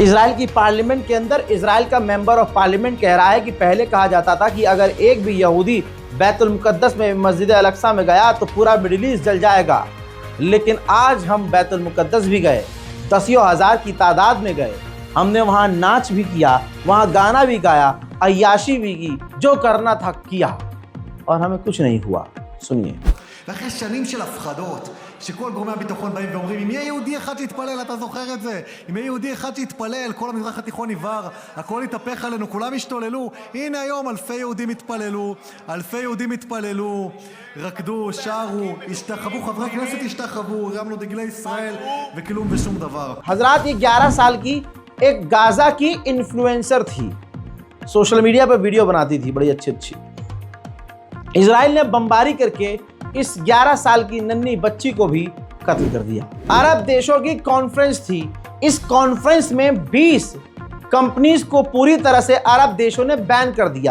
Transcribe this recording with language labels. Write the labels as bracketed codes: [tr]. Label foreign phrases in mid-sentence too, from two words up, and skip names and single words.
[hi] इजराइल की पार्लियामेंट के अंदर इजराइल का [en] member of parliament [hi] कह रहा है कि पहले कहा जाता था कि अगर एक भी यहूदी बैतुल मुकद्दस में, मस्जिद अल अक्सा में गया तो पूरा [en] Middle East [hi] जल जाएगा, लेकिन आज हम बैतुल मुकद्दस भी गए, 10,000 की तादाद में गए, हमने वहाँ नाच भी किया, वहाँ गाना भी गाया, अय्याशी भी की, जो करना था किया और हमें कुछ नहीं हुआ। सुनिए। [he] ואחרי שנים של הפחדות, שכל גורמי הביטחון באים ואומרים, אם יהיה יהודי אחד שיתפלל, אתה זוכר את זה? אם יהיה יהודי אחד שיתפלל, כל המזרח התיכון עיוור, הכל יתהפך עלינו, כולם ישתוללו. הנה היום אלפי יהודים התפללו, רקדו, שרו, השתחוו, חברי כנסת השתחוו, הרמנו דגלי ישראל, וכלום ושום דבר. [hi] हजरात, ये 11 साल की एक गाजा की इन्फ्लुएंसर थी, [en] social media [hi] पर वीडियो बनाती थी बड़ी अच्छी अच्छी। इजराइल ने बमबारी करके इस 11 साल की नन्ही बच्ची को भी कत्ल कर दिया। अरब देशों की कॉन्फ्रेंस थी, इस कॉन्फ्रेंस में 20 कंपनीज को पूरी तरह से अरब देशों ने बैन कर दिया।